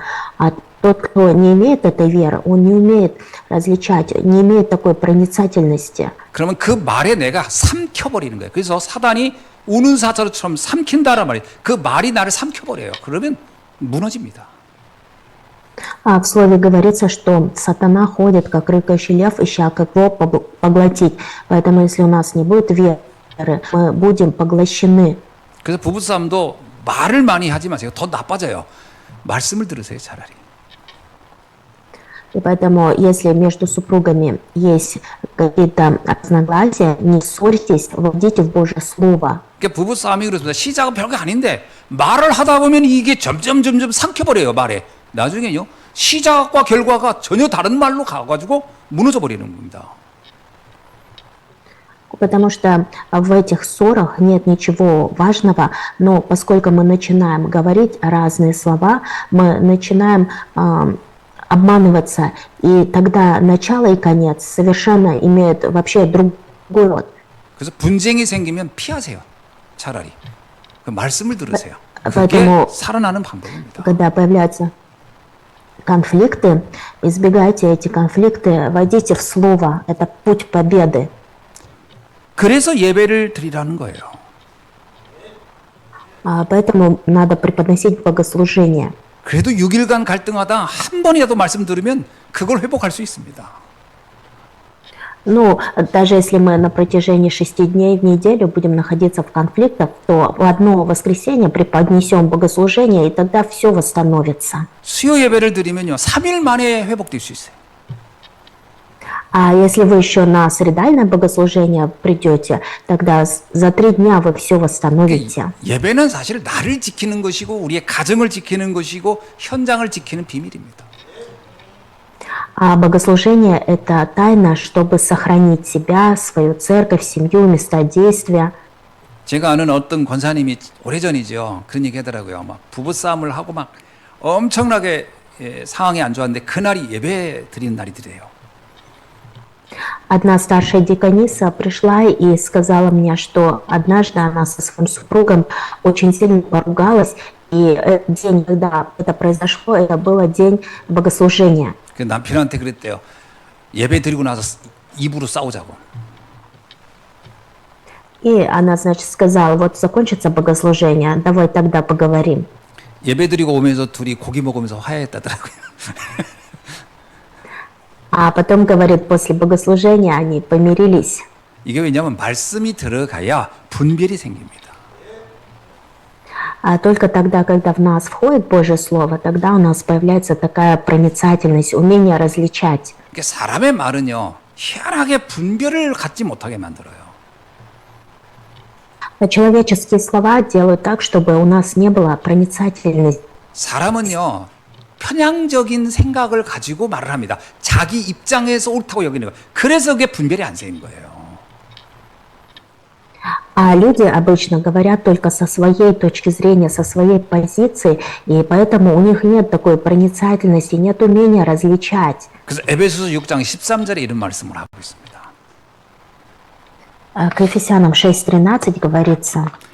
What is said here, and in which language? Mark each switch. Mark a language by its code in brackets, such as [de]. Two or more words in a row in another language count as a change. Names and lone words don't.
[ru] А тот, кто не имеет этой веры, он не умеет различать, не имеет такой проницательности. [ko] 그러면 그 말에 내가 삼켜버리는 거예요. 그래서 사단이 우는 사자처럼 삼킨다란 말이에요. 그 말이 나를 삼켜버려요. 그러면 무너집니다. [ru] В слове говорится, что сатана ходит, как рыкающий лев, ища как его поглотить. Поэтому, если у нас не будет веры, мы будем поглощены. [ko] 그래서 부부싸움도 말을 많이 하지 마세요. 더 나빠져요. 말씀을 들으세요, 차라리. [ru] И поэтому, если между супругами есть какие-то разногласия, не ссорьтесь, вводите в Божье Слово. [ko] 그러니까 부부싸움이 그렇습니다. 시작은 별거 아닌데 말을 하다 보면 이게 점점 삼켜버려요, 말에. 나중에요. 시작과 결과가 전혀 다른 말로 가가지고 무너져 버리는 겁니다. [ru] Потому что в этих ссорах нет ничего важного, но поскольку мы начинаем говорить разные слова, мы начинаем обманываться, и тогда начало и конец совершенно имеют вообще другой род. [ko] 그래서 분쟁이 생기면 피하세요. 차라리. 그 말씀을 들으세요. 그게 [ru] поэтому, [ko] 살아나는 방법입니다. [ru] конфликты, избегайте эти конфликты, войдите в слово. Это путь победы. [ko] 그래서 예배를 드리라는 거예요. [ru] Поэтому надо преподносить богослужение. [ko] 그래도 6일간 갈등하다 한 번이라도 말씀 들으면 그걸 회복할 수 있습니다. [ru] Ну, даже если мы на протяжении 6 дней в неделю будем находиться в конфликтах, то в одно воскресенье преподнесем богослужение, и тогда все восстановится. [ko] 수요 예배를 드리면요. 3일 만에 회복될 수 있어요. [ru] А если вы еще на средальное богослужение придете, тогда за 3 дня вы все восстановите. [ko] 예배는 사실 나를 지키는 것이고 우리의 가정을 지키는 것이고 현장을 지키는 비밀입니다. [ru] А богослужение – это тайна, чтобы сохранить себя, свою церковь, семью, места действия. [ko] 제가 아는 어떤 권사님이 오래전이죠. 그런 얘기 하더라고요. 막 부부싸움을 하고 막 엄청나게 상황이 안 좋았는데 그날이 예배 드리는 날이더래요. [ru] Одна старшая дикониса пришла и сказала мне, что однажды она со своим супругом очень сильно поругалась, и этот день, когда это произошло, это был день богослужения. [ko] 그 남편한테 그랬대요. 예배 드리고 나서 입으로 싸우자고. [ru] И она, значит, сказала, вот закончится богослужение, давай тогда поговорим. [ko] 예배 드리고 오면서 둘이 고기 먹으면서 화해했다더라고요. [ru] А потом, говорит, после богослужения они помирились. [ko] 이게 왜냐하면 말씀이 들어가야 분별이 생깁니다. [ru] А только тогда, когда в нас входит Божье Слово, тогда у нас появляется такая проницательность, умение различать. [ko] 그러니까 사람의 말은요. 희한하게 분별을 갖지 못하게 만들어요. [ru] А человеческие слова делают так, чтобы у нас не было проницательности. [ko] 사람은요. 편향적인 생각을 가지고 말을 합니다. 자기 입장에서 옳다고 여기는 거예요. 그래서 그게 분별이 안 생긴 거예요. [ru] А люди обычно говорят только со своей точки зрения, со своей позиции, и поэтому у них нет такой проницательности, нет умения различать. [ko] 그래서 에베소서 6장 13절에 이런 말씀을 하고 있습니다. [ru] К Ефесянам 6:13 говорится: